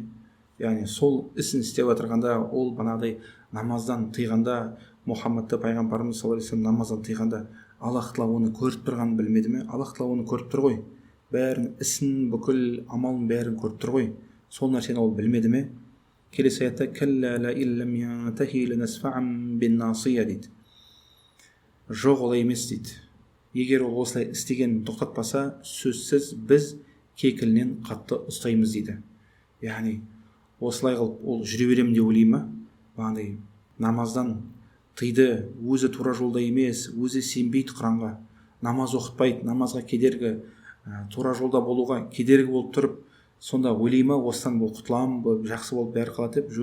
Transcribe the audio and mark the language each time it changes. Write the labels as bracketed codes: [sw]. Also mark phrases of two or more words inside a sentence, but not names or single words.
[kk] Яғни сол ісін істеп отырғанда, ол банағыдай намаздан тыйғанда, Мұхаммадты пайғамбарымыз [ar] صلى الله عليه وسلم [kk] намаздан тыйғанда, Аллах тағала оны көріп тұрғанын білмеді ме? Аллах тағала оны көріп тұр ғой. Бәрін, ісін, бүкіл амалын бәрін көріп тұр ғой. Сол нәрсені ол білмеді ме? Келесі аятта [ar] كلا لئن لم ينته لنسفعا بالناصية дейді. [kk] Жоқ, олай емес дейді. Егер ол осылай істеген тоқтатпаса, сөзсіз біз кекілінен қатты ұстаймыз дейді. Яғни осылай қылып ол жүре беремін деп ойлай ма? Бағандай намаздан тыйды, өзі тура жолда емес, өзі сенбейді Құранға, намаз оқытпайды, намазға кедергі, тура жолда болуға кедергі болып тұрып, сонда ойлай ма, осыдан бұл құтыламын, жақсы болып бәрі қалады деп?